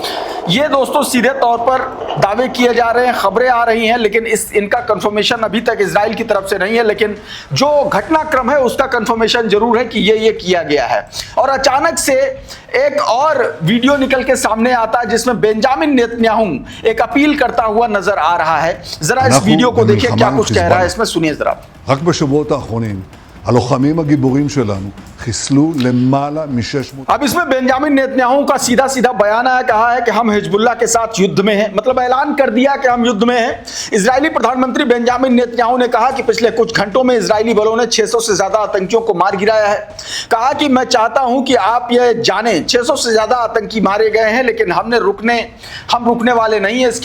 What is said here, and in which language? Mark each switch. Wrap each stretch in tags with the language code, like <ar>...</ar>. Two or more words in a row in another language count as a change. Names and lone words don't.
<hi>ये दोस्तों सीधे तौर पर दावे किए जा रहे हैं, खबरें आ रही हैं, लेकिन इनका कंफर्मेशन अभी तक इजराइल की तरफ से नहीं है। लेकिन जो घटनाक्रम है उसका कंफर्मेशन जरूर है कि ये किया गया है। और अचानक से एक और वीडियो निकल के सामने आता है जिसमें बेंजामिन नेतन्याहू एक अपील करता हुआ नजर आ रहा है। जरा इस वीडियो को देखिए क्या कुछ कह रहा है इसमें, सुनिए जरा।</hi> <he>רק בשבועות האחרונים הלוחמים הגיבורים שלנו חיסלו למעלה מ-600।</he> <hi>अब इसमें बेंजामिन नेतन्याहू का सीधा सीधा बयान आया, कहा है कि हम हिजबुल्लाह के साथ युद्ध में हैं, मतलब ऐलान कर दिया कि हम युद्ध में हैं। इजरायली प्रधानमंत्री बेंजामिन नेतन्याहू ने कहा कि पिछले कुछ घंटों में इजरायली बलों ने 600 से ज्यादा आतंकियों को मार गिराया है। कहा कि मैं चाहता हूं कि आप यह जानें 600 से ज्यादा आतंकी मारे गए हैं, लेकिन हम रुकने वाले नहीं है।</hi>